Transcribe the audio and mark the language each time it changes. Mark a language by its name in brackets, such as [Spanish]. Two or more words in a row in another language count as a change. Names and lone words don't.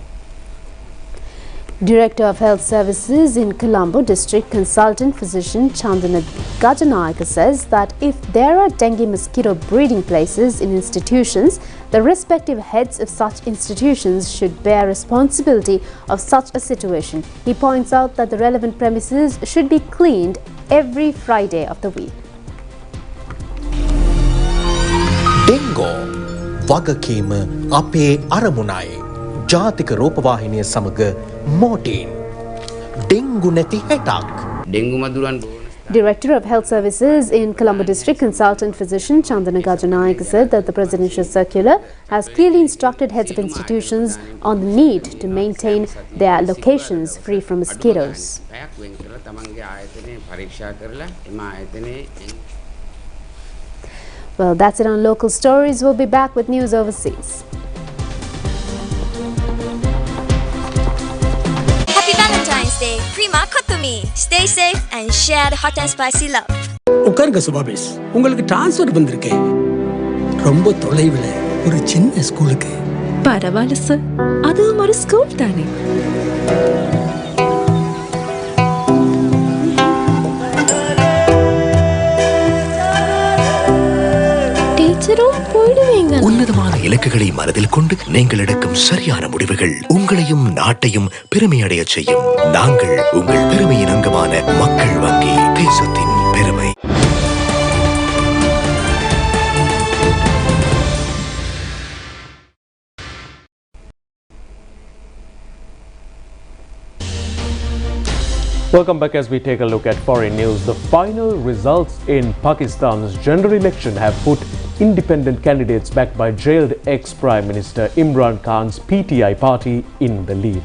[English] Director of Health Services in Colombo District Consultant Physician Chandana Gajanayaka says that if there are dengue mosquito breeding places in institutions, the respective heads of such institutions should bear responsibility of such a situation. He points out that the relevant premises should be cleaned every Friday of the week. [Sinhala] Dengo වගකීම අපේ අරමුණයි ජාතික රූපවාහිනිය සමග මෝටින් ඩෙන්ගු නැති හැටක් [English] Director of Health Services in Colombo District Consultant Physician Chandana Gajanayaka said that the presidential circular has clearly instructed heads of institutions on the need to maintain their locations free from mosquitoes. Well, that's it on local stories. We'll be back with news overseas. Happy Valentine's Day, Prima Kotumi. Stay safe and share the hot and spicy love. [Tamil] உட்காருங்க சுபாபேஷ், உங்களுக்கு ட்ரான்ஸ்ஃபர் வந்திருக்கு. ரொம்ப தொலைவில் ஒரு சின்ன ஸ்கூலுக்கு. பரவாயில்ல சார், அதுவும் ஒரு ஸ்கூல் தானே. உன்னதமான இலக்குகளை மனதில் கொண்டு நீங்கள் எடுக்கும் சரியான முடிவுகள் உங்களையும் நாட்டையும் பெருமையடைய செய்யும். நாங்கள் உங்கள் பெருமையின் அங்கமான மக்கள் வங்கி, தேசத்தின் பெருமை. [English] Welcome back as we take a look at foreign news. The final results in Pakistan's general election have put independent candidates backed by jailed ex-Prime Minister Imran Khan's PTI party in the lead.